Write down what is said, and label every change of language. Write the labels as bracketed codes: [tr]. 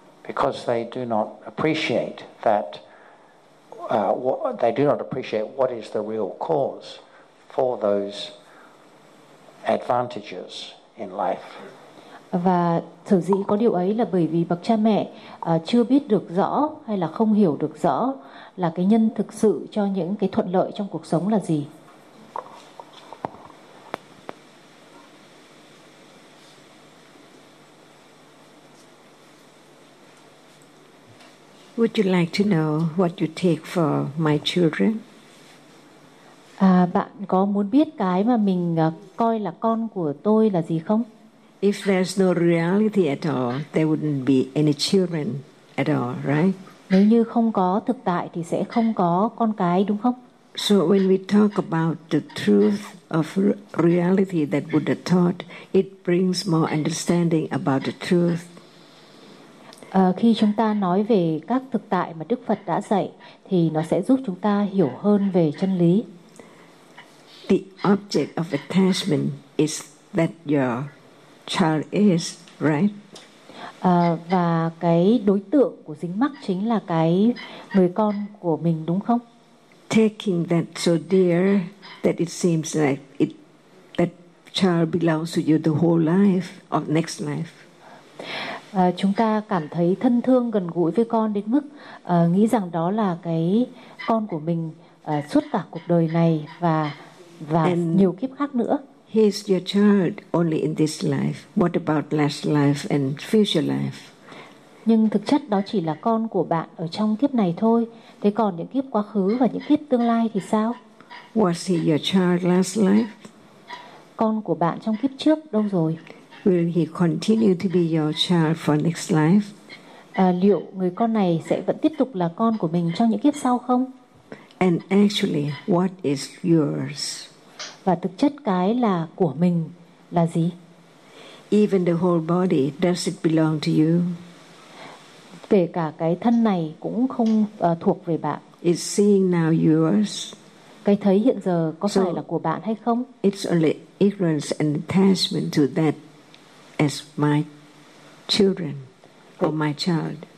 [en] Because they do not appreciate that they do not appreciate what is the real cause for those advantages in life. [vi] Và sở dĩ có điều ấy là bởi vì bậc cha mẹ chưa biết được rõ hay là không hiểu được rõ là cái nhân thực sự cho những cái thuận lợi trong cuộc sống là gì. [en] Would you like to know what you take for my children? [vi] Bạn có muốn biết cái mà mình coi là con của tôi là gì không? [en] If there's no reality at all, there wouldn't be any children at all, right? [vi] Nếu như không có thực tại thì sẽ không có con cái, đúng không? [en] So when we talk about the truth of reality that Buddha taught, it brings more understanding about the truth. [vi] Khi chúng ta nói về các thực tại mà Đức Phật đã dạy thì nó sẽ giúp chúng ta hiểu hơn về chân lý. [en] The object of attachment is that your child is, right? [vi] Và cái đối tượng của dính mắc chính là cái người con của mình, đúng không? [en] Taking that so dear that it seems like it that child belongs to you the whole life or next life. [vi] Chúng ta cảm thấy thân thương gần gũi với con đến mức nghĩ rằng đó là cái con của mình suốt cả cuộc đời này và nhiều kiếp khác nữa. [en] he's your child only in this life. What about last life and future life? [vi] Nhưng thực chất đó chỉ là con của bạn ở trong kiếp này thôi. Thế còn những kiếp quá khứ và những kiếp tương lai thì sao? [en] Was he your child last life? [vi] Con của bạn trong kiếp trước đâu rồi? [en] Will he continue to be your child for next life? [vi] Liệu người con này sẽ vẫn tiếp tục là con của mình trong những kiếp sau không? [en] And actually, what is yours? [vi] Và thực chất cái là của mình là gì? [en] Even the whole body, does it belong to you? [vi] Kể cả cái thân này cũng không thuộc về bạn. [en] Is seeing now yours? [vi] Cái thấy hiện giờ có phải là của bạn hay không? [en] It's only ignorance and attachment to that as my children or my child.